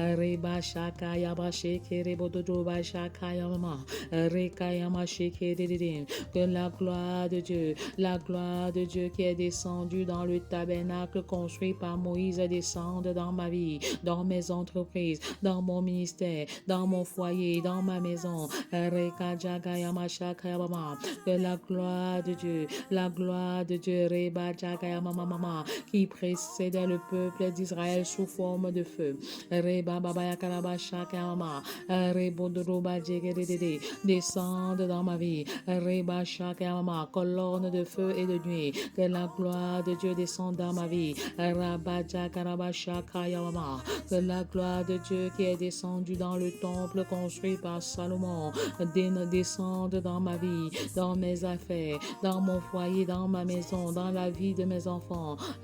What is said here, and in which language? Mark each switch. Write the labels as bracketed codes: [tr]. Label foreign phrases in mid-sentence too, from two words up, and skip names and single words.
[fr] Que la gloire de Dieu qui est descendue dans le tabernacle construit par Moïse descende dans ma vie, dans dans mes entreprises, dans mon ministère, dans mon foyer, dans ma maison. Reka jaga yamashaka yamama. Que la gloire de Dieu, Reba jaga yamama mama, qui précédait le peuple d'Israël sous forme de feu. Reba baba yakaraba shaka yamama. Rebo doroba jegedede. Descende dans ma vie. Reba shaka yamama. Colonne de feu et de nuit. Que la gloire de Dieu descende dans ma vie. Rabba jakaraba shaka yamama. Que la gloire de Dieu qui est descendue dans le temple construit par Salomon descende dans ma vie, dans mes affaires, dans mon foyer, dans ma maison, dans la vie de mes enfants.